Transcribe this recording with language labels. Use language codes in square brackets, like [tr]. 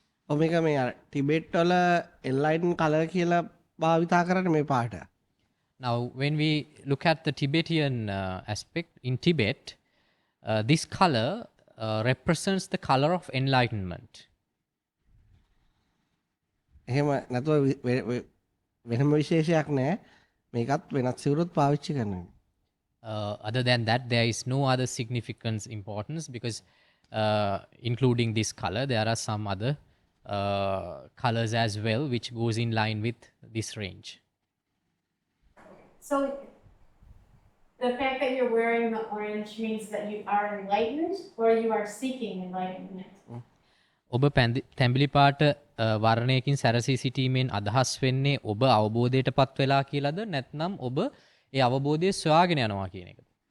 [si] ඔබ මේක මේ ටිබෙට් වල එන්ලයිටන් කලර් කියලා භාවිතා කරන්නේ මේ පාට. [en] Now, when we look at the Tibetan aspect, in Tibet, this color represents the color of enlightenment. [si] එහෙම නැතුව වෙනම විශේෂයක් නැහැ. මේකත් වෙනත් සිවුරුත් පාවිච්චි කරනවා. [en] Other than that, there is no other significance, importance, because including this color, there are some other colors as well, which goes in line with this range. So the fact that you're wearing the orange means that you are enlightened or you are seeking enlightenment? [si] ඔබ තැඹිලි පාට වර්ණයකින් සැරසී සිටීමෙන් අදහස් වෙන්නේ ඔබ අවබෝධයට පත් වෙලා කියලාද නැත්නම් ඔබ ඒ අවබෝධය සොයාගෙන යනවා කියන එකද?